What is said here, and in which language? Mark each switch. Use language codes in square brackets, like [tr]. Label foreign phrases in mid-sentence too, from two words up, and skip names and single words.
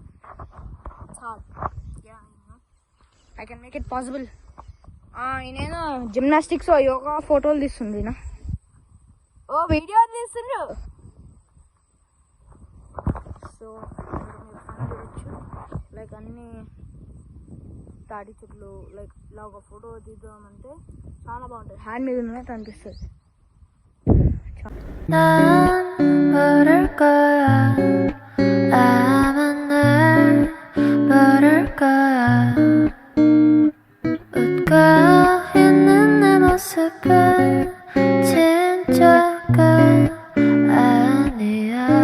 [te] చాలు, [en] I can make it possible. [te] నేనేదో [en] gymnastics yoga photos [te] తీస్తుంది. ఓ వీడియో తీస్తుండ్రు. సో చూడొచ్చు, లైక్ అన్ని తాడి చెట్లు, లైక్ ఇలా ఒక ఫోటో తీద్దామంటే చాలా బాగుంటుంది. హ్యాండ్ మీద ఉన్నట్టు అనిపిస్తుంది. [ko] 모를 거야 아마 날 모를 거야 웃고 있는 내 모습은 진짜가 아니야